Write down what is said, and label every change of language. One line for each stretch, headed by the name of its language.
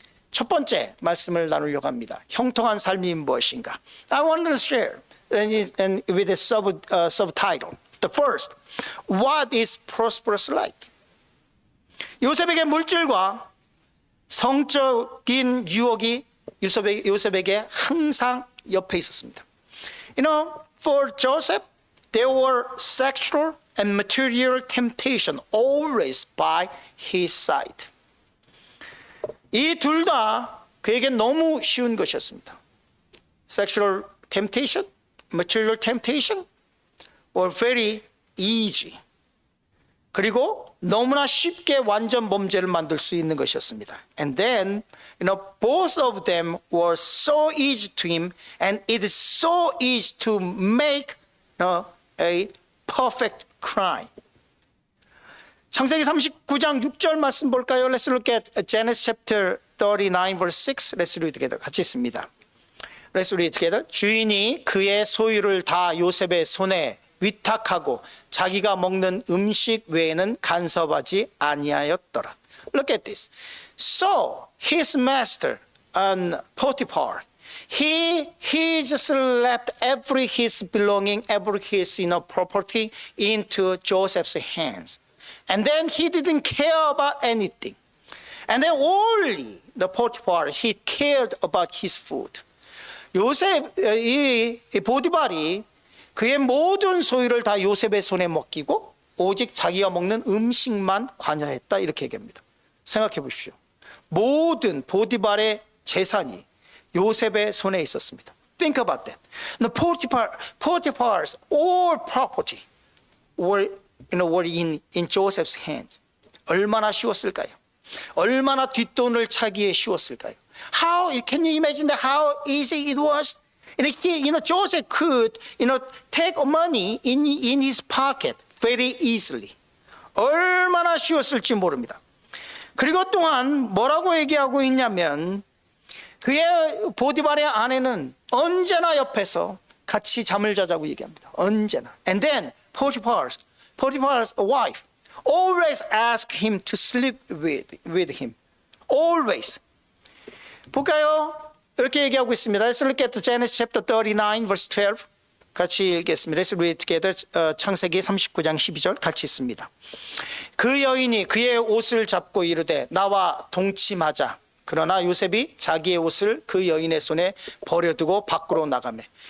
Korean: 첫 번째 말씀을 나누려고 합니다. 형통한 삶이 무엇인가?
English: I want to share and with a subtitle. The first, what is prosperous like?
Korean: 요셉에게 물질과 성적인 유혹이 요셉에게 항상 옆에 있었습니다.
English: You know, for Joseph, there were sexual and material temptation always by his side.
Korean: 이 둘 다 그에게 너무 쉬운 것이었습니다.
English: Sexual temptation, material temptation were very easy.
Korean: 그리고 너무나 쉽게 완전 범죄를 만들 수 있는 것이었습니다.
English: And then, both of them were so easy to him, and it is so easy to make a perfect crime.
Korean: 창세기 39장 6절 말씀 볼까요?
English: Let's look at Genesis chapter 39 verse 6. Let's read together.
Korean: 같이 있습니다.
English: Let's read together.
Korean: 주인이 그의 소유를 다 요셉의 손에 위탁하고 자기가 먹는 음식 외에는 간섭하지 아니하였더라.
English: Look at this. So his master, Potiphar, he just left every his belonging, every his property into Joseph's hands. And then he didn't care about anything. And then only the Potiphar, he cared about his food.
Korean: 요셉, 이 보디발이 그의 모든 소유를 다 요셉의 손에 맡기고 오직 자기가 먹는 음식만 관여했다, 이렇게 얘기합니다. 생각해 보십시오. 모든 보디발의 재산이 요셉의 손에 있었습니다.
English: Think about that. The Potiphar's all property were in Joseph's hands.
Korean: 얼마나 쉬웠을까요? 얼마나 뒷돈을 차기에 쉬웠을까요?
English: How can you imagine how easy it was? Joseph could, take money in his pocket very easily.
Korean: 얼마나 쉬웠을지 모릅니다. 그리고 또한 뭐라고 얘기하고 있냐면 그의 보디발의 아내는 언제나 옆에서 같이 잠을 자자고 얘기합니다. 언제나.
English: And then Potiphar's wife always asked him to sleep with him. Always.
Korean: 볼까요? 이렇게 얘기하고 있습니다.
English: Let's look at Genesis chapter 39 verse 12.
Korean: 같이 읽겠습니다.
English: Let's read together.
Korean: 창세기 39장 12절 같이 있습니다. 그 여인이 그의 옷을 잡고 이르되 나와 동침하자. 그러나 요셉이 자기의 옷을 그 여인의 손에 버려두고 밖으로 나가매.